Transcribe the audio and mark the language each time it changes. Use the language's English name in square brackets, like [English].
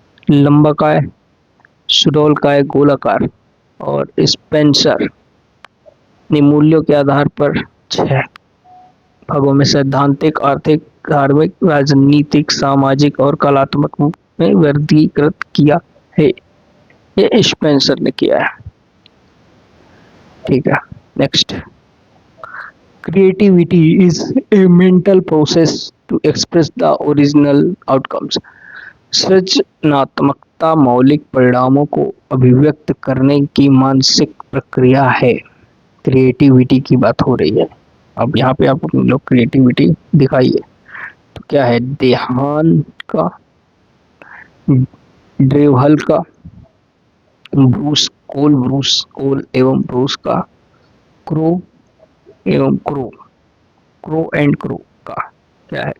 [Hindi] लंबाकाय, सुडौलकाय, गोलाकार। और स्पेंसर ने मूल्यों के आधार पर 6 भागों में सैद्धांतिक, आर्थिक, धार्मिक, राजनीतिक, सामाजिक और कलात्मक में वर्गीकृत किया है। ये स्पेंसर ने किया है, ठीक है। [English] Next, creativity is a mental process to express the original outcomes. [Hindi] सृजनात्मकता मौलिक परिणामों को अभिव्यक्त करने की मानसिक प्रक्रिया है। क्रिएटिविटी की बात हो रही है। अब यहाँ पे आप लोग क्रिएटिविटी दिखाइए, तो क्या है? देहान का, ड्रेवहल का, ब्रूस कोल एवं ब्रूस का, क्रो एवं क्रो एंड क्रो का क्या है?